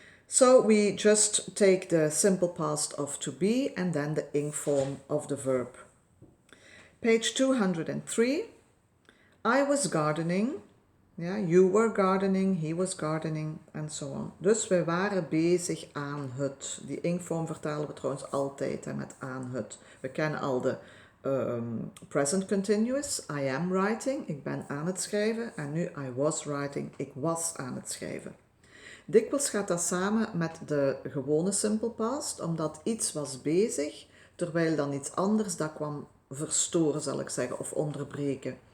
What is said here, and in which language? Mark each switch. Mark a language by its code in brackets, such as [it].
[en] So we just take the simple past of to be and then the ing form of the verb. Page 203. I was gardening. Ja, you were gardening, he was gardening en so on. [nl] Dus we waren bezig aan het. Die ing-vorm vertalen we trouwens altijd met aan het. We kennen al de present continuous. [en] I am writing, [nl] ik ben aan het schrijven. En nu [en] I was writing, [nl] ik was aan het schrijven. Dikwijls gaat dat samen met de gewone simple past, omdat iets was bezig, terwijl dan iets anders dat kwam verstoren, zal ik zeggen, of onderbreken.